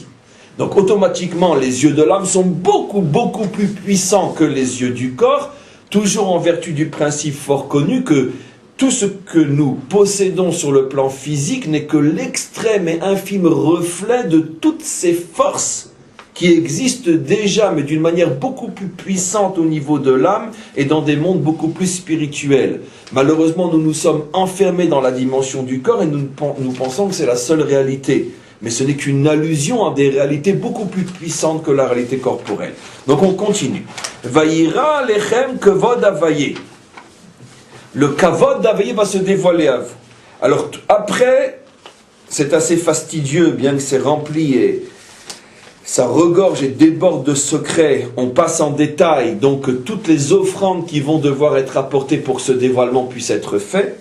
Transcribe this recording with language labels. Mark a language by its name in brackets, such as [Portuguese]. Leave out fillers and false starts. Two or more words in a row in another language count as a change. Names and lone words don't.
[French] Donc, automatiquement, les yeux de l'âme sont beaucoup plus puissants que les yeux du corps, toujours en vertu du principe fort connu que tout ce que nous possédons sur le plan physique n'est que l'extrême et infime reflet de toutes ces forces qui existent déjà, mais d'une manière beaucoup plus puissante au niveau de l'âme et dans des mondes beaucoup plus spirituels. Malheureusement, nous nous sommes enfermés dans la dimension du corps et nous pensons que c'est la seule réalité. Mais ce n'est qu'une allusion à des réalités beaucoup plus puissantes que la réalité corporelle. Donc on continue. [Hebrew] וירא לחם כבוד הויה. [French] Le kavod d'Havaye va se dévoiler à vous. Alors après, c'est assez fastidieux, bien que c'est rempli et ça regorge et déborde de secrets. On passe en détail, donc toutes les offrandes qui vont devoir être apportées pour que ce dévoilement puisse être fait.